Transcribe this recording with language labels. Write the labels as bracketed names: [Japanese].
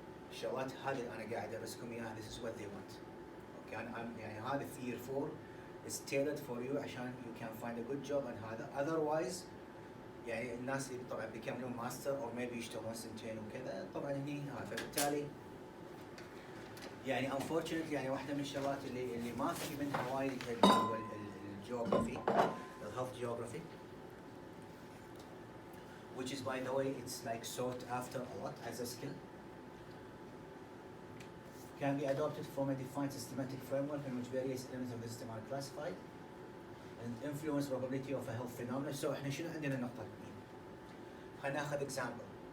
[Arabic] الشغلات هذه اللي أنا قاعد أدرسكم إياها [English] this is what they want. [Arabic] Okay, I'm يعني هذا في year 4 [English] is tailored for you [Arabic] عشان [English] you can find a good job and [Arabic] هذا otherwise يعني الناس اللي طبعا بيكملون ماستر or maybe يشتغلون سنتين وكذا طبعا هني فبالتالي يعني unfortunately يعني واحدة من الشغلات اللي ما في منها وايد هو الجيوغرافي, الهيلث جيوغرافي, [English] which is by the way it's like sought after a lot as a skill. Can be adopted from a defined systematic framework in which various elements of the system are classified and influence probability of a health phenomenon. [Arabic] So احنا شنو عندنا النقطة الاثنين؟ خلينا ناخذ example.